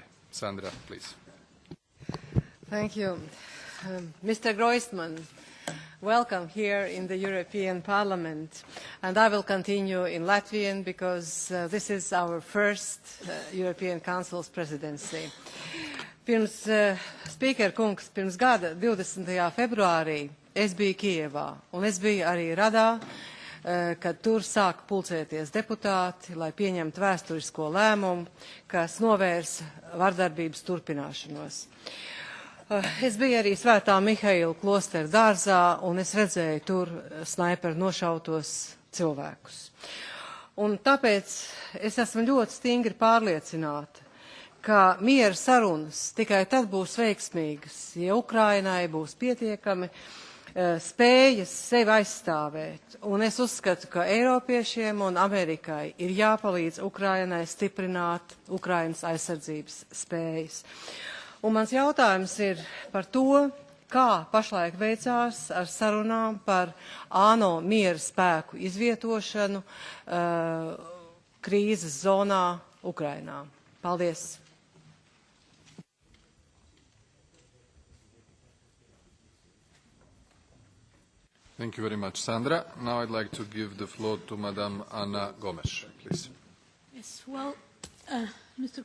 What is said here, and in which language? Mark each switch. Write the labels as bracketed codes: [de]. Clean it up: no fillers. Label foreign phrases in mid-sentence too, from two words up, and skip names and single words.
[en] Sandra, please. Thank you. Mr. Ghrojsman, Welcome here in the European Parliament. And I will continue in Latvian because this is our first European Council's presidency. [lv] Pirms Spīker kungs, pirms gada 20. februārī es biju Kijevā, un es biju arī Radā, kad tur sāk pulcēties deputāti, lai pieņemtu vēsturisko lēmumu, kas novērs vardarbības turpināšanos. Es biju arī Svētā Mihaila klostera dārzā, un es redzēju tur snaiperu nošautos cilvēkus. Un tāpēc es esmu ļoti stingri pārliecināta, ka miera sarunas tikai tad būs veiksmīgas, ja Ukrainai būs pietiekami spējas sevi aizstāvēt. Un es uzskatu, ka Eiropiešiem un Amerikai ir jāpalīdz Ukrainai stiprināt Ukrainas aizsardzības spējas. Un mans jautājums ir par to, kā pašlaik veicās ar sarunām par ANO miera spēku izvietošanu krīzes zonā Ukrainā. Paldies! [en] Thank you very much, Sandra. Now I'd like to give the floor to Madame Anna Gomes, please. Yes, well, Mr.